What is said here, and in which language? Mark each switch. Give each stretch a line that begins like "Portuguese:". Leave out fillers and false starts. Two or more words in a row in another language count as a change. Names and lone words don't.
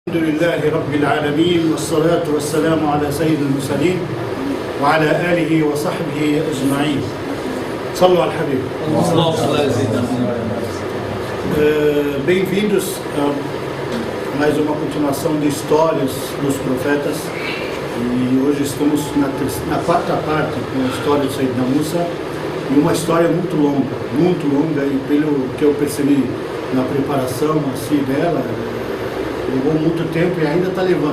Arabic: الحمد لله رب العالمين والصلاة والسلام على سيد المرسلين وعلى آله وصحبه أجمعين. صلوا على الحبيب.
Portuguese: Bem-vindos a mais uma continuação de histórias dos profetas. E hoje estamos na quarta parte com a história de Sayyidina Musa, e uma história muito longa, e pelo que eu percebi na preparação assim dela, levou muito tempo e ainda está levando.